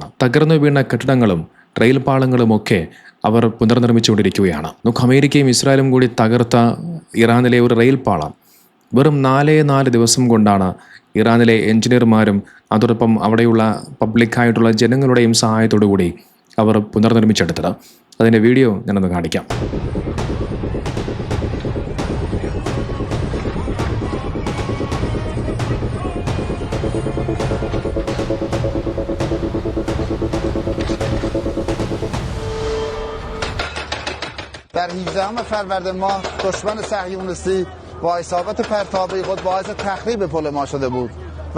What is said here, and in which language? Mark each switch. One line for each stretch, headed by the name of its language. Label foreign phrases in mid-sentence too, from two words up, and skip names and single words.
Malayalam: തകർന്നു വീണ കെട്ടിടങ്ങളും റെയിൽ പാളങ്ങളുമൊക്കെ അവർ പുനർനിർമ്മിച്ചുകൊണ്ടിരിക്കുകയാണ്. നമുക്ക് അമേരിക്കയും ഇസ്രായേലും കൂടി തകർത്ത ഇറാനിലെ ഒരു റെയിൽ പാളം വെറും 4 ദിവസം കൊണ്ടാണ് ഇറാനിലെ എഞ്ചിനീയർമാരും അതോടൊപ്പം അവിടെയുള്ള പബ്ലിക്കായിട്ടുള്ള ജനങ്ങളുടെയും സഹായത്തോടു കൂടി അവർ പുനർനിർമ്മിച്ചെടുത്തത്. അതിൻ്റെ വീഡിയോ ഞാനൊന്ന് കാണിക്കാം.
Persian: در 18 فروردین ماه دشمن صهیونیستی با اصابت پرتابی خود باعث تخریب پل ما شده بود و